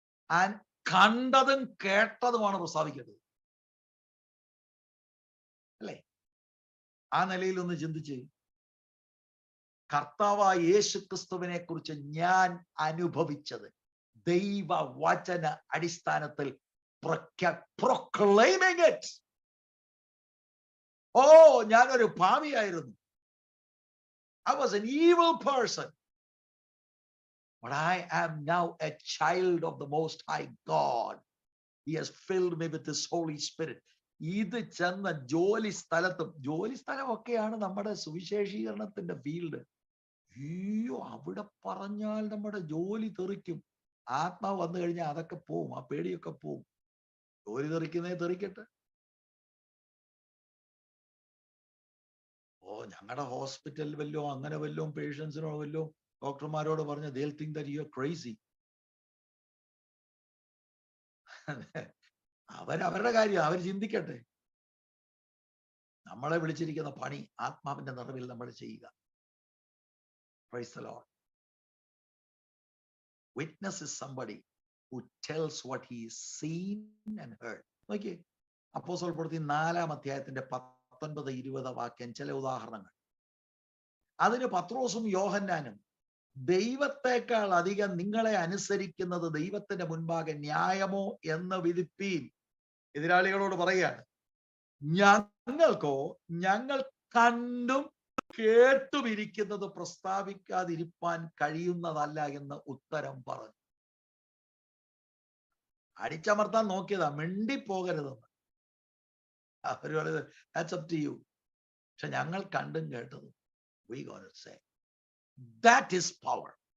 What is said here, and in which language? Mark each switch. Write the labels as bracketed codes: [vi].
[ml] And കണ്ടതും കേട്ടതുമാണ് പ്രസ്താവിക്കേണ്ടത്, അല്ലേ? ആ നിലയിൽ ഒന്ന് ചിന്തിച്ച്, കർത്താവായ യേശു ക്രിസ്തുവിനെ കുറിച്ച് ഞാൻ അനുഭവിച്ചത് ദൈവ വചന അടിസ്ഥാനത്തിൽ [en] proclaiming it. [ml] ഓ, ഞാനൊരു പാപിയായിരുന്നു. [en] I was an evil person. But I am now a child of the Most High God. He has filled me with His Holy Spirit. [ml] ഇത് ചെന്ന ജോലി സ്ഥലമൊക്കെയാണ് നമ്മുടെ സുവിശേഷീകരണത്തിന്റെ ഫീൽഡ്. അയ്യോ, അവിടെ പറഞ്ഞാൽ നമ്മുടെ ജോലി തെറിക്കും. ആത്മാവ് വന്നു കഴിഞ്ഞാൽ അതൊക്കെ പോവും, ആ പേടിയൊക്കെ പോവും. ജോലി തെറിക്കുന്നേ തെറിക്കട്ടെ. ഞങ്ങളുടെ ഹോസ്പിറ്റൽ വല്ലോ അങ്ങനെ വല്ലോ പേഷ്യൻസിനോ വല്ലോ ഡോക്ടർമാരോട് പറഞ്ഞ [en] they'll think that you are crazy. [ml] അവരുടെ കാര്യം അവർ ചിന്തിക്കട്ടെ. നമ്മളെ വിളിച്ചിരിക്കുന്ന പണി ആത്മാവിന്റെ നിറവിൽ നമ്മൾ ചെയ്യുക. [en] Praise the Lord. Witness is somebody who tells what he is seen and heard. [ml] നോക്കിയേ, അപ്പോസ്തല പ്രവൃത്തി 4-ാം അധ്യായത്തിന്റെ 19-20 വാക്യം, ചില ഉദാഹരണങ്ങൾ. അതിന് പത്രോസും യോഹന്നാനും, ദൈവത്തെക്കാൾ അധികം നിങ്ങളെ അനുസരിക്കുന്നത് ദൈവത്തിന്റെ മുൻപാകെ ന്യായമോ എന്ന് വിധിപ്പീൻ. എതിരാളികളോട് പറയുകയാണ്, ഞങ്ങൾക്കോ ഞങ്ങൾ കണ്ടും കേട്ടും ഇരിക്കുന്നത് പ്രസ്താവിക്കാതിരിപ്പാൻ കഴിയുന്നതല്ല എന്ന് ഉത്തരം പറഞ്ഞു. അടിച്ചമർത്താൻ നോക്കിയതാ, മിണ്ടിപ്പോകരുതെന്ന്. അവർ പറയുന്നത് [en] that's up to you. [ml] പക്ഷെ ഞങ്ങൾ കണ്ടും കേട്ടതും, [en] we gotta say that is power.